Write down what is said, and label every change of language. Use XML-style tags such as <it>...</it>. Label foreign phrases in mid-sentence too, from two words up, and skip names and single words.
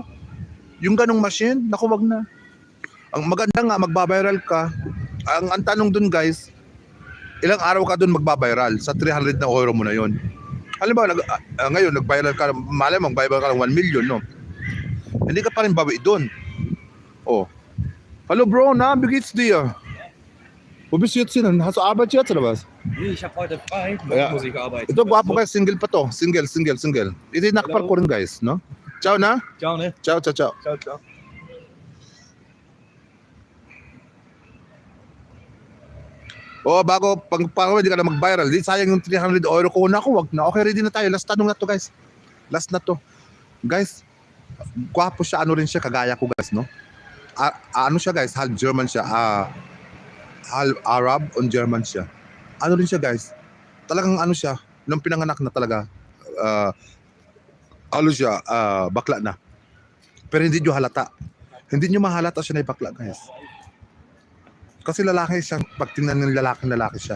<tl>Yung ganong machine, naku, wag na. Ang maganda nga, magbabiral ka. Ang tanong dun, guys, ilang araw ka dun magbabiral sa 300 na euro mo na yon. Halimbawa, ngayon, nag-viral ka, malay mo, mag-viral ka ng 1 million, no? Hindi ka pa rin bawi dun. Oh.</tl> <de>Hallo, Bro, na, wie geht's dir? Wo bist du jetzt hin? Hast du Arbeit jetzt, oder was? Nee, ich habe heute frei. Ja. Muss ich arbeiten.</de> <tl>Ito, gwapo guys, single pa to. Single. Ito yung nakapal ko rin, guys, no?</tl> <de>Ciao na. Ciao, ne? Ciao. Ciao.</de> <tl>O, bago, pag hindi ka na mag-viral, di sayang yung 300 euro ko. Naku, wag na. Okay, ready na tayo. Last tanong na to, guys. Last na to. Guys, gwapo siya. Ano rin siya, kagaya ko, guys, no? Ano siya, guys?</tl> <en>Half German</en> <tl>siya.</tl> <en>Half Arab on German</en> <tl>siya. Ano rin siya, guys? Talagang ano siya, nung pinanganak na talaga, ano siya, bakla na. Pero hindi nyo halata. Hindi nyo mahalata siya na bakla, guys. Kasi lalaki siya, pag tingnan ng lalaki siya.</tl>